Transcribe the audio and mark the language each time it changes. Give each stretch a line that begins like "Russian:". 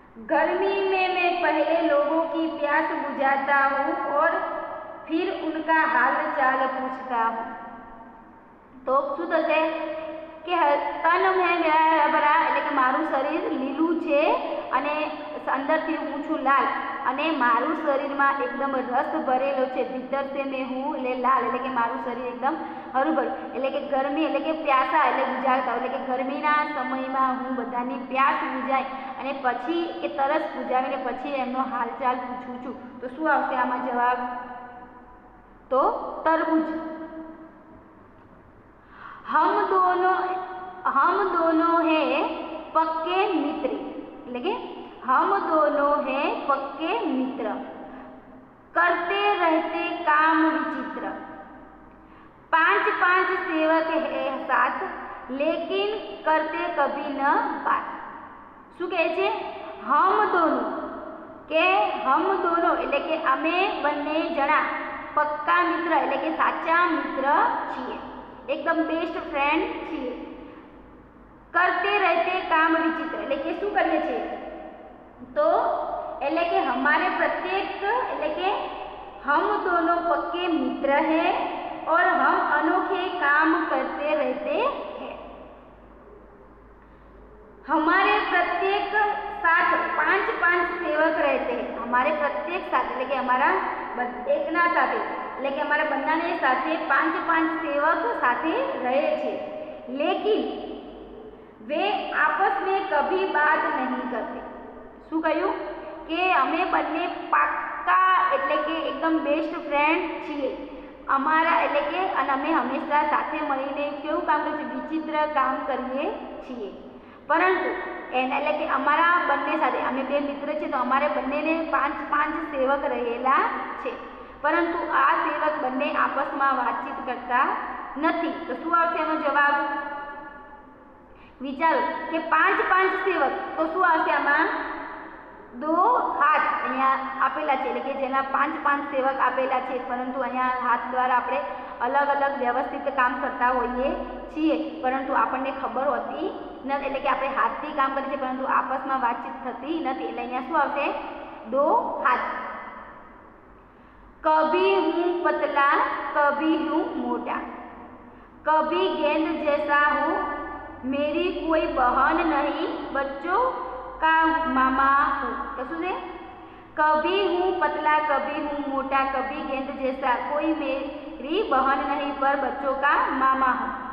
Hindi: गर्मी में मैं पहले लोगों की प्यास बुझाता हूँ और फिर उनका हाल चाल पूछता हूँ।
Gujarati: तो શું થશે કે તન હે મેરા હરાભરા એટલે કે મારું શરીર લીલું છે અને અંદરથી હું છું લાલ અને મારું શરીરમાં એકદમ રસ ભરેલો છે,
Hindi: ભીતર से मैं हूँ
Gujarati: એટલે લાલ એટલે કે મારું શરીર એકદમ હરુભરું એટલે કે ગરમી એટલે કે પ્યાસા એટલે બુઝાવતા એટલે કે ગરમીના સમયમાં હું બધાની પ્યાસ બુઝાય અને પછી એ તરસ બુઝાવીને પછી એમનો હાલચાલ પૂછું છું। તો શું આવશે આમાં જવાબ? તો તરબૂચ।
Hindi: हम दोनों हैं पक्के मित्र એટલે કે हम दोनों हैं पक्के मित्र, करते रहते काम विचित्र, 5 सेवक है साथ लेकिन करते कभी न बात।
Gujarati: શું કહે છે?
Hindi: हम दोनों
Gujarati: કે
Hindi: हम दोनों
Gujarati: એટલે કે અમે બંને જણા પક્કા મિત્ર એટલે કે સાચા મિત્ર છીએ,
Hindi: एकदम बेस्ट फ्रेंड
Gujarati: છીએ।
Hindi: करते रहते काम विचित्र
Gujarati: એટલે કે શું કરીએ છીએ?
Hindi: तो એટલે કે हमारे प्रत्येक એટલે કે हम दोनों पक्के मित्र हैं और हम अनोखे काम करते रहते हैं। हमारे प्रत्येक साथ 5 सेवक रहते हैं, हमारे प्रत्येक साथ
Gujarati: એટલે કે અમારા એકના સાથે એટલે કે અમારા બંનેની સાથે 5 સેવક સાથે રહે છે,
Hindi: लेकिन वे आपस में कभी बात नहीं करते।
Gujarati: શું કહ્યું કે અમે બંને પાક્કા એટલે કે એકદમ બેસ્ટ ફ્રેન્ડ છીએ અમારા એટલે કે અને અમે હંમેશા સાથે મળીને કેવું કામ કરીએ છીએ? વિચિત્ર કામ કરીએ છીએ, પરંતુ એના એટલે કે અમારા બંને સાથે અમે બે મિત્ર છે તો અમારે બંનેને 5 સેવક રહેલા છે, પરંતુ આ સેવક બંને આપસમાં વાતચીત કરતા નથી। તો શું આવશે એનો જવાબ? વિચારો કે 5 સેવક તો શું આવશે આમાં? 2 હાથ અહીંયા આપેલા છે એટલે કે જેના 5 સેવક આપેલા છે, પરંતુ અહીંયા હાથ દ્વારા આપણે અલગ અલગ વ્યવસ્થિત કામ કરતા હોઈએ છીએ, પરંતુ આપણને ખબર હોતી નથી એટલે કે આપણે હાથથી કામ કરીએ છીએ પરંતુ આપસમાં વાતચીત થતી નથી, એટલે અહીંયા શું આવશે? 2 હાથ।
Hindi: कभी हूँ पतला कभी हूँ मोटा, कभी गेंद जैसा हूँ, मेरी कोई बहन नहीं, बच्चों का मामा हूँ।
Gujarati: तो શું છે?
Hindi: कभी हूँ पतला कभी हूँ मोटा, कभी गेंद जैसा, कोई मेरी बहन नहीं पर बच्चों का मामा हूँ।